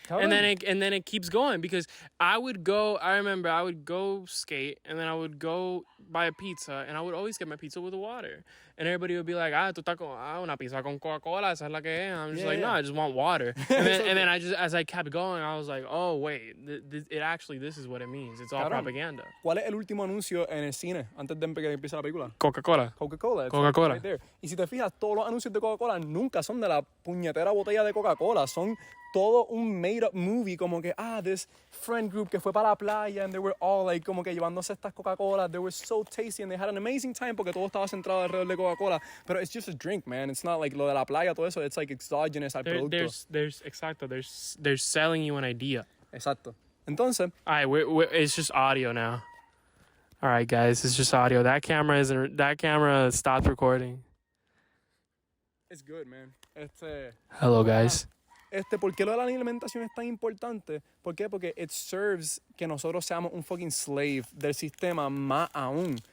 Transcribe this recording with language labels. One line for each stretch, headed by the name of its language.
English: And then it keeps going. Because I remember I would go skate and then I would go buy a pizza and I would always get my pizza with water. And everybody would be like,
Spanish: tú estás con una pizza con Coca-Cola, esa es la que es.
English: And I'm just no, I just want water. And then I just, as I kept going, I was like, oh, wait, it actually this is what it means. It's all
Spanish: Cabrón.
English: propaganda.
Spanish: ¿Cuál es el último anuncio en el cine antes de que empiece la película? Coca-Cola.
English: Coca-Cola. It's Coca-Cola. right there.
Spanish: Y si te fijas, todos los anuncios de Coca-Cola nunca son de la puñetera botella de Coca-Cola. Son todo un
English: made-up movie,
Spanish: como que,
English: this friend group
Spanish: que fue para la playa
English: and they were all like,
Spanish: como que llevándose estas Coca-Cola.
English: They were so tasty and they had an amazing time
Spanish: porque todo estaba centrado alrededor de Coca-Cola. Pero
English: it's just a drink, man. It's not like
Spanish: lo de la playa, todo eso.
English: It's like exogenous
Spanish: al producto. Exacto.
English: They're selling you an idea.
Spanish: Exacto. Entonces,
English: All right, it's just audio now. All right, guys, it's just audio. That camera stopped recording. it's good, man. Hello, guys.
Spanish: ¿Por qué lo de la alimentación es tan importante? ¿Por qué? Porque
English: it serves
Spanish: que nosotros seamos un
English: fucking slave
Spanish: del sistema más aún.